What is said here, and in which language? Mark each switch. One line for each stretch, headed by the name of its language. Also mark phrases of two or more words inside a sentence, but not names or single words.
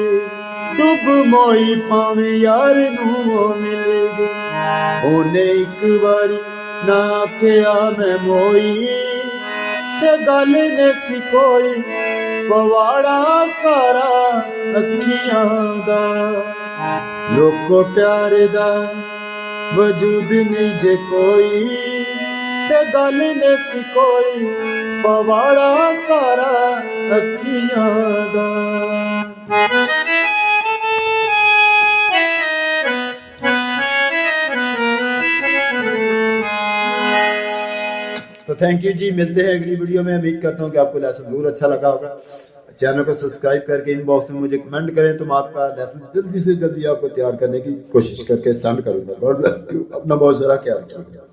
Punjabi: ਡੂਬ ਮੋਈ ਪਾਵੇ ਯਾਰ ਨੂ ਮਿਲੇ ਗਏ, ਓਨੇ ਇਕ ਬਾਰੀ ਨਾ ਆਖਿਆ ਮੈਂ ਮੋਈ, ਤੇ ਗੱਲ ਨੇ ਸੀ ਕੋਈ ਪਵਾੜਾ ਸਾਰਾ ਅੱਖੀਆਂ ਦਾ, ਲੋਕੋ ਪਿਆਰ ਦਾ ਵਜੂਦ ਨਹੀਂ ਜੇ ਕੋਈ, ਤੇ ਗੱਲ ਨੇ ਸੀ ਕੋਈ ਪਵਾੜਾ ਸਾਰਾ ਅੱਖੀਆਂ ਦਾ।
Hindi: तो
English: thank you
Hindi: जी, मिलते हैं अगली वीडियो में। उम्मीद करता हूँ कि आपको लेसन जरूर अच्छा लगा होगा। चैनल को सब्सक्राइब करके इनबॉक्स में मुझे कमेंट करें, तो मैं आपका लेसन जल्दी से जल्दी आपको तैयार करने की कोशिश करके सेंड करूँगा।
English: God bless you,
Hindi: अपना बहुत सारा ख्याल रखिएगा।